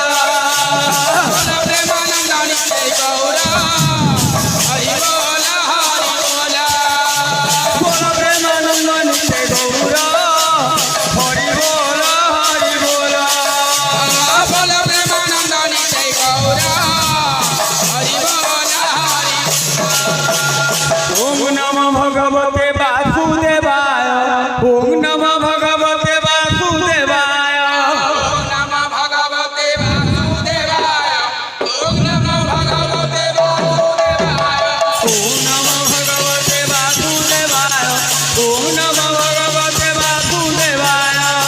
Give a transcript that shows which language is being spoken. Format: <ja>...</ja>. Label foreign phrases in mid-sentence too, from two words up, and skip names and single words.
<bn>বল প্রেমানন্দ নিতাই গৌর হরি বল হরি বল বল প্রেমানন্দ নিতাই গৌর হরি বল হরি বল বল প্রেমানন্দ নিতাই গৌর হরি বল হরি</bn> <sa>ওম নমো ভগবতে বাসুদেবায় ওম নমো ভগবতে বাসুদেবায় ওম নমঃ ভগবতে বাসুদেবায় ওম নমঃ ভগবতে বাসুদেবায় ওম নমো ভগবতে বাসুদেবায় ওম নমো ভগবতে বাসুদেবায়</sa>